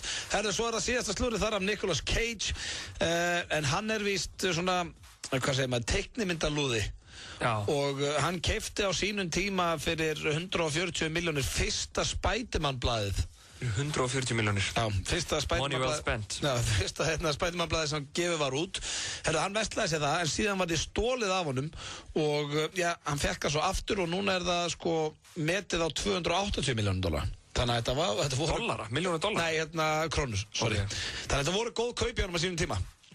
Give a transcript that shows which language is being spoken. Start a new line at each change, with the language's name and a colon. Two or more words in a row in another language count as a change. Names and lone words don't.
Icelandic: Herðu, svo er það síðasta slúrið þar af Nicolas Cage, en hann er víst svona, hvað segir maður, teiknimyndalúði. Já. Og hann keypti á sínum tíma fyrir 140 milljónir fyrsta Spiderman-blaðið. 140 milljónir. Já, fyrsta
English: Money well spent.
Icelandic: Já, fyrsta Spiderman-blaðið sem gefið var út. Herru, hann vestlaði sér það, en síðan var þið stólið af honum og hann fekk það svo aftur og núna er það sko metið á $280 milljónir. Þannig að þetta voru... Dollara? Milljónir dollara? Nei, krónur, sorry. Þannig að þetta voru góð kaup í honum á sínum tíma.